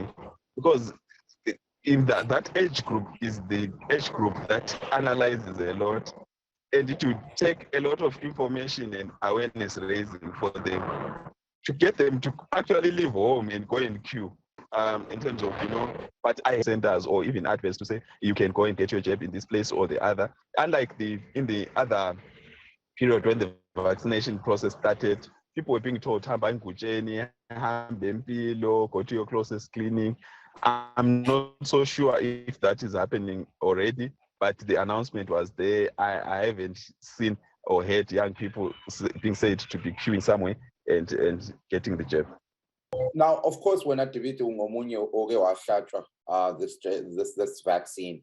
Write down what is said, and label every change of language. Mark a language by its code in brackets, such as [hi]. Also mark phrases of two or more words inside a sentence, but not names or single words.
[en] because in that age group is the age group that analyzes a lot, and it would take a lot of information and awareness raising for them to get them to actually leave home and go and queue. In terms of but I centers or even adverts to say you can go and get your jab in this place or the other. Unlike in the other period when the vaccination process started, people were being told, [nd] hamba ngutsheni, hamba empilo, [en] go to your closest clinic. I'm not so sure if that is happening already, but the announcement was there. I haven't seen or heard young people being said to be queuing somewhere and getting the jab. Now, of course, we're not debating this vaccine.